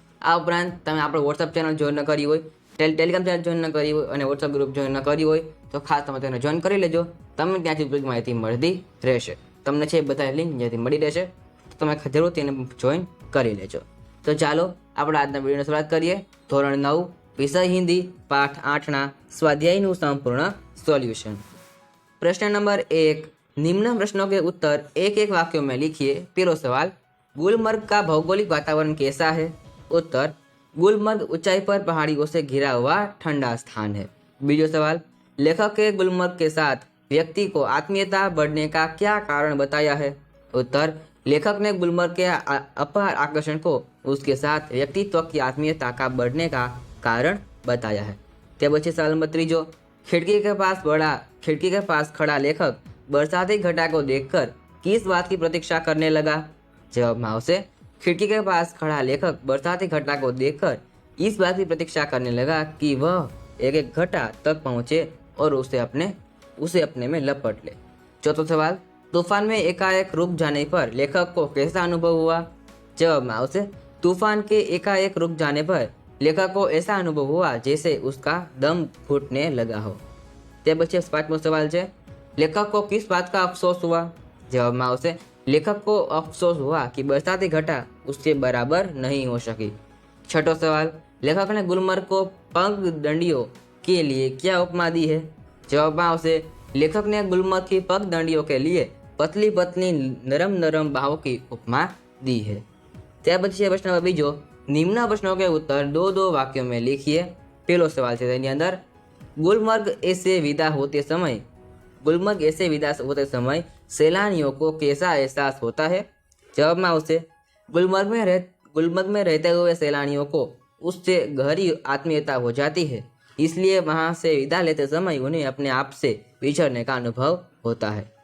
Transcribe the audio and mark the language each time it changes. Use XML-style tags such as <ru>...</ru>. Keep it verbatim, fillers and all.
<gu>આ ઉપરાંત તમે આપણે વોટ્સઅપ ચેનલ જોઈન ન કરી હોય, ટેલ ટેલિગ્રામ ચેનલ જોઈન ન કરી હોય અને વોટ્સઅપ ગ્રુપ જોઈન ન કરી હોય તો ખાસ તમે તેને જોઈન કરી લેજો. તમને ત્યાંથી ઉપયોગી માહિતી મળતી રહેશે. તમને છે એ બધા લિંક જ્યાંથી મળી રહેશે, તો તમે જરૂર તેને જોઈન કરી લેજો. તો ચાલો આપણે આજના વિડીયોની શરૂઆત કરીએ. ધોરણ નવ વિષય હિન્દી પાઠ આઠના સ્વાધ્યાયનું સંપૂર્ણ સોલ્યુશન.</gu> <hi>प्रश्न नंबर एक, निम्न प्रश्नों के उत्तर एक एक वाक्यों में लिखिए। पहला सवाल, गुलमर्ग का भौगोलिक वातावरण कैसा है? उत्तर, गुलमर्ग ऊंचाई पर पहाड़ियों से घिरा हुआ ठंडा स्थान है।</hi> <gu>बीजो</gu> <hi>सवाल, लेखक के गुलमर्ग के साथ व्यक्ति को आत्मीयता बढ़ने का क्या कारण बताया है? उत्तर, लेखक ने गुलमर्ग के आ- अपार आकर्षण को उसके साथ व्यक्तित्व की आत्मीयता का बढ़ने का कारण बताया है।</hi> <gu>ते पछी सवाल नंबर तीजो,</gu> <hi>खिड़की के पास बड़ा खिड़की के पास खड़ा लेखक बरसाती घटा को देखकर किस बात की प्रतीक्षा करने लगा? जवाब में</hi> <gu>आवशे,</gu> <hi>खिड़की के पास खड़ा लेखक बरसाती घटा को देखकर इस बात की प्रतीक्षा करने लगा कि वह एक एक घटा तक पहुंचे और उसे अपने उसे अपने में लपट ले। चौथा सवाल, तूफान में एकाएक रुक जाने पर लेखक को कैसा अनुभव हुआ? जवाब में</hi> <gu>आवशे,</gu> <hi>तूफान के एकाएक रुक जाने पर लेखक को ऐसा अनुभव हुआ जैसे उसका दम घुटने लगा हो।</hi> <gu>તે પછી પાંચમો સવાલ છે, લેખકો</gu> <hi>किस बात का अफसोस हुआ? जवाब में</hi> <gu>આવશે,</gu> <hi>लेखक को अफसोस हुआ कि बरसाती घटा उसके बराबर नहीं हो सकी। छठो सवाल, लेखक ने गुलमर्ग को पंग दंडियों के लिए क्या उपमा दी है? जवाब में</hi> <gu>આવશે,</gu> <hi>लेखक ने गुलमर्ग की पग दंडियों के लिए पतली पतली नरम नरम बाहों की उपमा दी है।</hi> <gu>ત્યાર પછી છે પ્રશ્ન નંબર બીજો,</gu> <hi>નિમ્ન પ્રશ્નો કે ઉત્તર દો દો વાક્યો મેં લિખીએ।</hi> <gu>પહેલો સવાલ છે તેની અંદર,</gu> <hi>गुलमर्ग ऐसे विदा होते समय गुलमर्ग ऐसे विदा होते समय सैलानियों को कैसा एहसास होता है? जवाब में उसे, गुलमर्ग में रह गुलमर्ग में रहते हुए सैलानियों को उससे गहरी आत्मीयता हो जाती है, इसलिए वहां से विदा लेते समय उन्हें अपने आप से बिछड़ने का अनुभव होता है।</hi>